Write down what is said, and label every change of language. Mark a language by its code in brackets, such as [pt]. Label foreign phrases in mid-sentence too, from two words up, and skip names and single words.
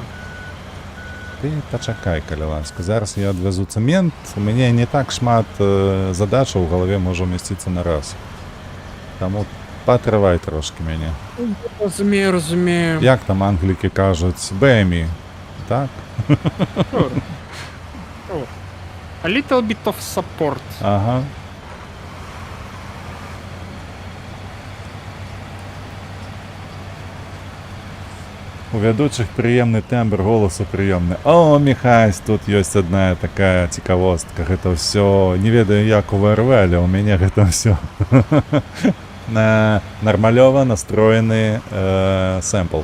[be] Ты пачакай, калі ласка. Зараз я адвязу цэмент. У мяне не так шмат задачаў у галаве можа умясціцца на раз. Таму патрывай трошкі мяне. Разумею. Як там англікі кажуць, бэмі, так? [en] Sure. A little bit of support. [be] Ага. У вядучых прыемны тэмбр голасу прыёмны. О, Міхась, тут ёсць адна такая цікавостка. Гэта ўсё, не ведаю як у ВРВ, але ў мяне гэта ўсё нармалёва настроены сэмпл.